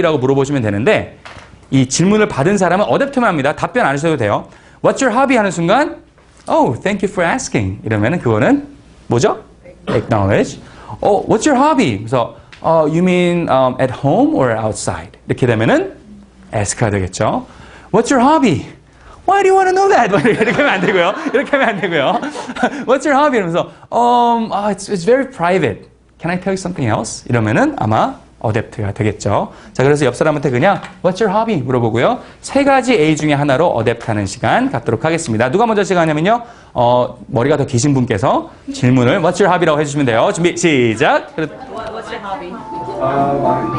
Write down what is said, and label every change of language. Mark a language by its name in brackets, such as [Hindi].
[Korean] 라고 물어보시면 되는데 이 질문을 받은 사람은 어댑트만 합니다. 답변 안 하셔도 돼요. [English] What's your hobby? [Korean] 하는 순간 [English] Oh, thank you for asking. [Korean] 이러면은 그거는 뭐죠? [English] Acknowledge. What's your hobby? 그래서 you mean at home or outside? [Korean] 이렇게 되면은 ask가 되겠죠. [English] What's your hobby? Why do you want to know that? [Korean] 이렇게 하면 안 되고요. 이렇게 하면 안 되고요. [English] What's your hobby? 이러면서 it's very private. Can I tell you something else? [Korean] 이러면은 아마 어댑트가 되겠죠. 자, 그래서 옆 사람한테 그냥 [English] What's your hobby? [Korean] 물어보고요. 세 가지 A 중에 하나로 어댑트하는 시간 갖도록 하겠습니다. 누가 먼저 시작하냐면요. 머리가 더 기신 분께서 질문을 [English] What's your hobby [Korean] 라고 해주시면 돼요. 준비 시작. [English] What's your hobby?